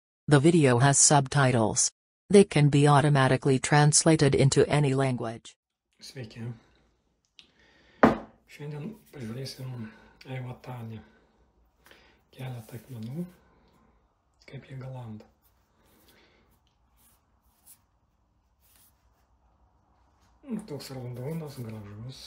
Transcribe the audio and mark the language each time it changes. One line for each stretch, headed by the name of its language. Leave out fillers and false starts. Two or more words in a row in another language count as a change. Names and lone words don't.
English: The video has subtitles. They can be automatically translated into any language.
Lithuanian: Sveiki. Šiandien pažiūrėsim Eivatanį. Keletą akmenų, kaip jie galanda. Toks raudonas, gražus.